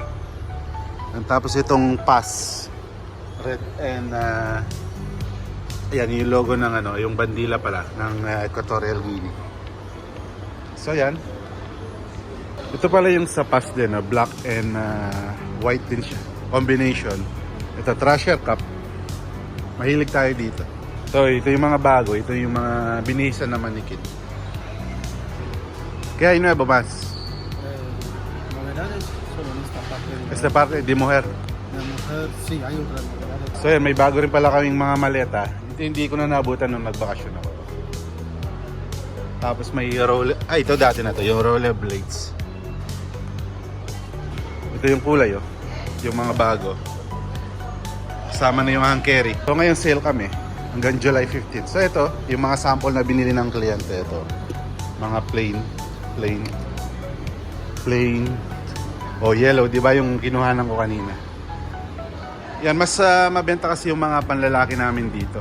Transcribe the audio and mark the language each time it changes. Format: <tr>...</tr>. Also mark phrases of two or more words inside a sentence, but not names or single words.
<tl>Tapos itong pass,</tl> <en>red and</en> <tl>ayan yung logo ng yung bandila pala ng Equatorial Guinea. So yan. Ito pala yung sa pass din,</tl> <en>black and white</en> <tl>din siya. Combination. Ito</tl> <en>treasure cup.</en> <tl>Mahilig tayo dito. So ito yung mga bago, ito yung mga binihisan na manikit.</tl> <es>¿Qué hay nuevo más? Novedades solo en esta parte. Esta parte de mujer. De mujer, sí, hay otras novedades.</es> <tl>So yan, may bago rin pala kaming mga maleta. Hindi ko na nabutan nung nagbakasyon ako. Tapos may roller, ito dati na to, yung</tl> <en>roller blades.</en> <tl>Ito yung kulay, oh. Yung mga bago. Kasama na yung</tl> <en>hand carry.</en> <tl>So ngayon sale kami hanggang July 15. So ito, yung mga sample na binili ng kliyente, ito. Mga plain o yellow, di ba yung kinuhanan ko kanina. Yan, mas mabenta kasi yung mga panlalaki namin dito.</tl>